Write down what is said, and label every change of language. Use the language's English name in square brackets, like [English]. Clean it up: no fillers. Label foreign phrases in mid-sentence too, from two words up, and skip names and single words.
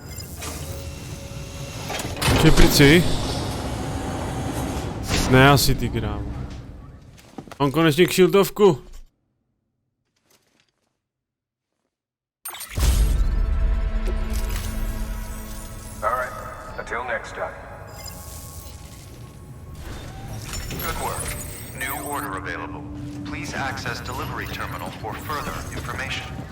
[Czech] Čeprici? Ne, asi ty krávo. Mám konečně kšiltovku. [English] Alright, until next time. Good work. New order available. Please access delivery terminal for further information.